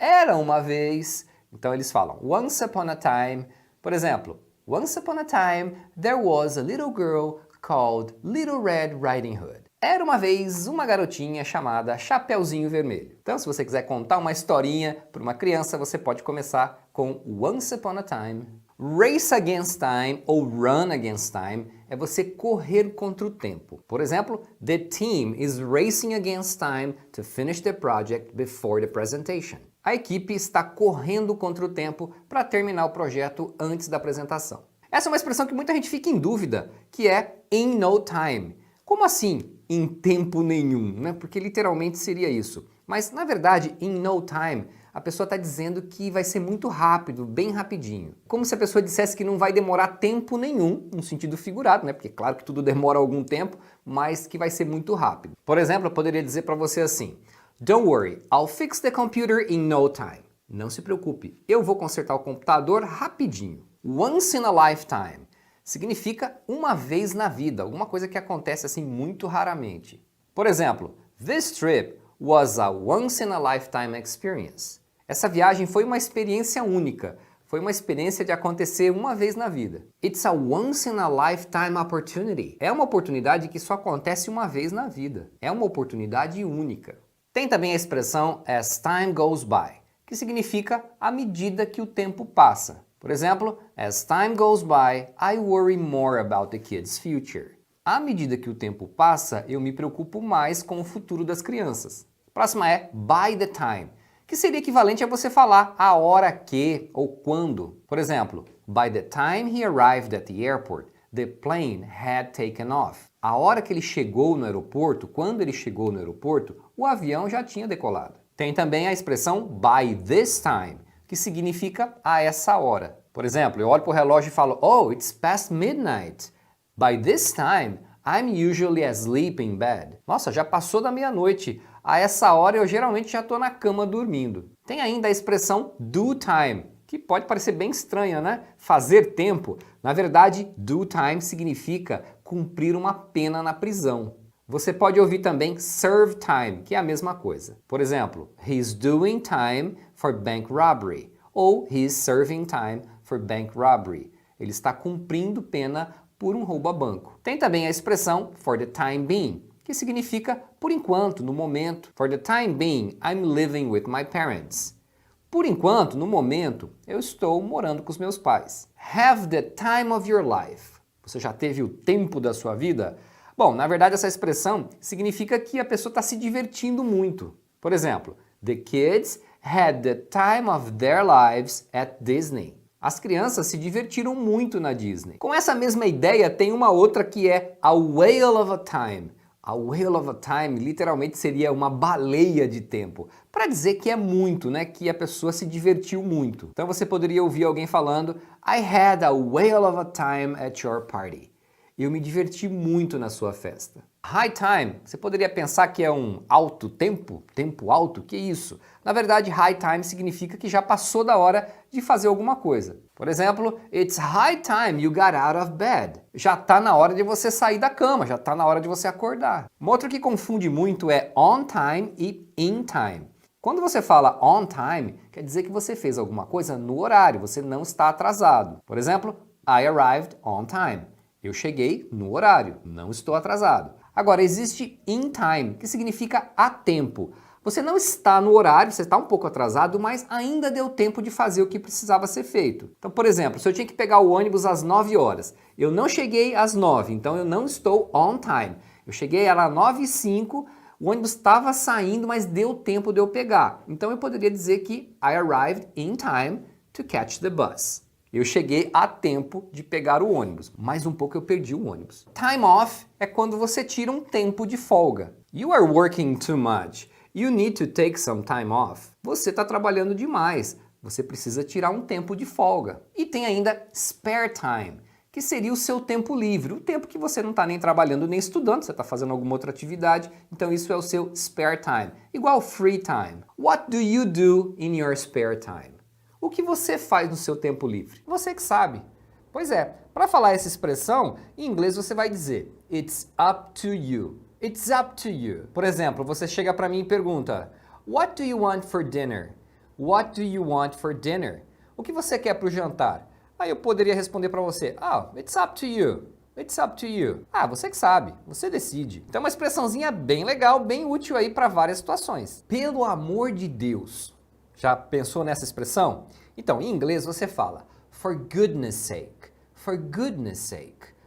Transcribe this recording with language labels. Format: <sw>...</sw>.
<pt>Era uma vez, então eles falam once upon a time. Por exemplo,</pt> <en>once upon a time, there was a little girl called Little Red Riding Hood.</en> <pt>Era uma vez uma garotinha chamada Chapeuzinho Vermelho. Então, se você quiser contar uma historinha para uma criança, você pode começar com Once Upon a Time. Race against time ou run against time é você correr contra o tempo. Por exemplo,</pt> <en>the team is racing against time to finish the project before the presentation.</en> <pt>A equipe está correndo contra o tempo para terminar o projeto antes da apresentação. Essa é uma expressão que muita gente fica em dúvida, que é in no time. Como assim em tempo nenhum, né? Porque literalmente seria isso. Mas na verdade, in no time, a pessoa está dizendo que vai ser muito rápido, bem rapidinho. Como se a pessoa dissesse que não vai demorar tempo nenhum, no sentido figurado, né? Porque claro que tudo demora algum tempo, mas que vai ser muito rápido. Por exemplo, eu poderia dizer para você assim,</pt> <en>don't worry, I'll fix the computer in no time.</en> <pt>Não se preocupe, eu vou consertar o computador rapidinho. Once in a lifetime significa uma vez na vida, alguma coisa que acontece assim muito raramente. Por exemplo,</pt> <en>this trip was a once in a lifetime experience.</en> <pt>Essa viagem foi uma experiência única, foi uma experiência de acontecer uma vez na vida.</pt> <en>It's a once in a lifetime opportunity.</en> <pt>É uma oportunidade que só acontece uma vez na vida. É uma oportunidade única. Tem também a expressão as time goes by, que significa à medida que o tempo passa. Por exemplo,</pt> <en>as time goes by, I worry more about the kids' future.</en> <pt>À medida que o tempo passa, eu me preocupo mais com o futuro das crianças. A próxima é by the time, que seria equivalente a você falar a hora que ou quando. Por exemplo,</pt> <en>by the time he arrived at the airport, the plane had taken off.</en> <pt>A hora que ele chegou no aeroporto, quando ele chegou no aeroporto, o avião já tinha decolado. Tem também a expressão by this time, que significa a essa hora. Por exemplo, eu olho para o relógio e falo,</pt> <en>oh, it's past midnight. By this time, I'm usually asleep in bed.</en> <pt>Nossa, já passou da meia-noite. A essa hora eu geralmente já estou na cama dormindo. Tem ainda a expressão do time, que pode parecer bem estranha, né? Fazer tempo. Na verdade, do time significa cumprir uma pena na prisão. Você pode ouvir também serve time, que é a mesma coisa. Por exemplo,</pt> <en>he's doing time for bank robbery. Ou he's serving time for bank robbery.</en> <pt>Ele está cumprindo pena por um roubo a banco. Tem também a expressão for the time being, que significa por enquanto, no momento.</pt> <en>For the time being, I'm living with my parents.</en> <pt>Por enquanto, no momento, eu estou morando com os meus pais.</pt> <en>Have the time of your life.</en> <pt>Você já teve o tempo da sua vida? Bom, na verdade essa expressão significa que a pessoa está se divertindo muito. Por exemplo,</pt> <en>the kids had the time of their lives at Disney.</en> <pt>As crianças se divertiram muito na Disney. Com essa mesma ideia tem uma outra que é a whale of a time. A whale of a time literalmente seria uma baleia de tempo, para dizer que é muito, né? Que a pessoa se divertiu muito. Então você poderia ouvir alguém falando</pt> <en>I had a whale of a time at your party.</en> <pt>Eu me diverti muito na sua festa. High time, você poderia pensar que é um alto tempo, tempo alto, que isso? Na verdade, high time significa que já passou da hora de fazer alguma coisa. Por exemplo,</pt> <en>it's high time you got out of bed.</en> <pt>Já está na hora de você sair da cama, já está na hora de você acordar. Uma outra que confunde muito é on time e in time. Quando você fala on time, quer dizer que você fez alguma coisa no horário, você não está atrasado. Por exemplo,</pt> <en>I arrived on time.</en> <pt>Eu cheguei no horário, não estou atrasado. Agora, existe in time, que significa a tempo. Você não está no horário, você está um pouco atrasado, mas ainda deu tempo de fazer o que precisava ser feito. Então, por exemplo, se eu tinha que pegar o ônibus às 9 horas, eu não cheguei às 9, então eu não estou on time. Eu cheguei, era 9h05, o ônibus estava saindo, mas deu tempo de eu pegar. Então eu poderia dizer que</pt> <en>I arrived in time to catch the bus.</en> <pt>Eu cheguei a tempo de pegar o ônibus. Mais um pouco eu perdi o ônibus. Time off é quando você tira um tempo de folga.</pt> <en>You are working too much. You need to take some time off.</en> <pt>Você está trabalhando demais. Você precisa tirar um tempo de folga. E tem ainda spare time, que seria o seu tempo livre, o tempo que você não está nem trabalhando nem estudando, você está fazendo alguma outra atividade, então isso é o seu spare time. Igual free time.</pt> <en>What do you do in your spare time?</en> <pt>O que você faz no seu tempo livre? Você que sabe. Pois é, para falar essa expressão, em inglês você vai dizer</pt> <en>It's up to you. It's up to you.</en> <pt>Por exemplo, você chega para mim e pergunta</pt> <en>What do you want for dinner? What do you want for dinner?</en> <pt>O que você quer para o jantar? Aí eu poderia responder para você,</pt> <en>it's up to you.</en> <pt>It's up to you. Você que sabe, você decide. Então é uma expressãozinha bem legal, bem útil aí para várias situações. Pelo amor de Deus. Já pensou nessa expressão? Então, em inglês você fala</pt> <en>for goodness sake. For goodness sake.</en>